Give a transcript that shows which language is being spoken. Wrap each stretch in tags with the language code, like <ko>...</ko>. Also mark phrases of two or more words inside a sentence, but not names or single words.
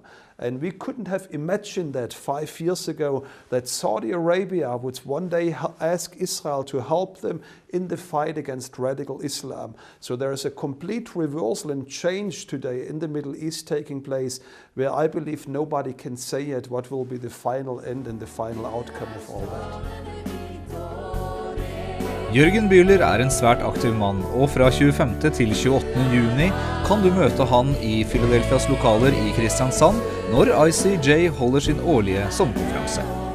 <en>And we couldn't have imagined that 5 years ago, that Saudi Arabia would one day ask Israel to help them in the fight against radical Islam. So there is a complete reversal and change today in the Middle East taking place, where I believe nobody can say yet what will be the final end and the final outcome of all that.</en> <no>Jürgen Bühler er en svært aktiv mann, og fra 25. til 28. juni kan du møte han i Philadelphias lokaler i Kristiansand når ICEJ holder sin årlige sommerkonferanse.</no>